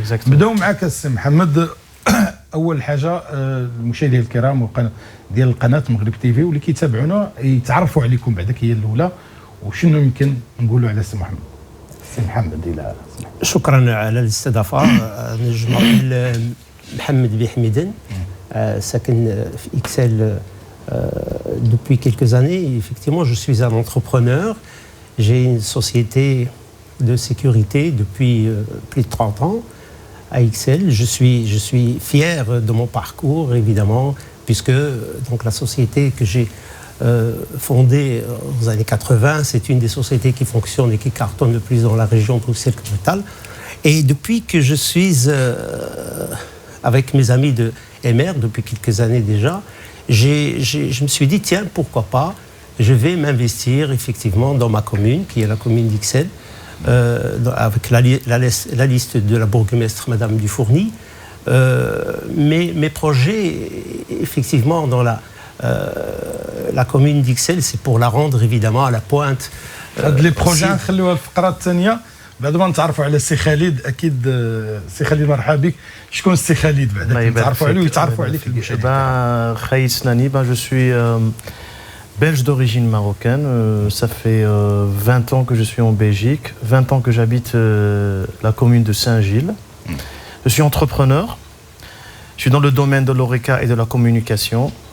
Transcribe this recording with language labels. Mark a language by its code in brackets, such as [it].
[ar] نبداو معك السي محمد. اول حاجه المشاهدين الكرام ديال القناه مغرب تيفي واللي كيتابعونا يتعرفوا عليكم بعدك هي الاولى، وشنو يمكن نقولوا على سي محمد. سي محمد الى شكرا على الاستضافه. نجم محمد بحمدان، ساكن في اكسال [fr] depuis quelques années. Effectivement, je suis un entrepreneur. J'ai une société de sécurité depuis plus de 30 ans à Ixelles. Je suis fier de mon parcours, évidemment, puisque donc, la société que j'ai fondée aux années 80, c'est une des sociétés qui fonctionne et qui cartonne le plus dans la région Bruxelles-Capitale. Et depuis que je suis avec mes amis de Émer, depuis quelques années déjà, je me suis dit, tiens, pourquoi pas, je vais m'investir effectivement dans ma commune, qui est la commune d'Ixelles, avec la liste de la bourgmestre Madame Dufourny. Mes projets, effectivement, dans la commune d'Ixelles, c'est pour la rendre évidemment à la pointe. Les projets, [ar] نخليوها الفقرة الثانية بعد ما نتعرفوا على السي خالد. أكيد سي خالد مرحبا بك. شكون السي خالد بعدك نتعرفوا عليه ويتعرفوا عليك المشاهدين. [fr] خالد سناني, je suis belge d'origine marocaine. Ça fait 20 ans que je suis en Belgique, 20 ans que j'habite la commune de Saint-Gilles. Je suis entrepreneur. Je suis dans le domaine de l'ORECA et de la communication.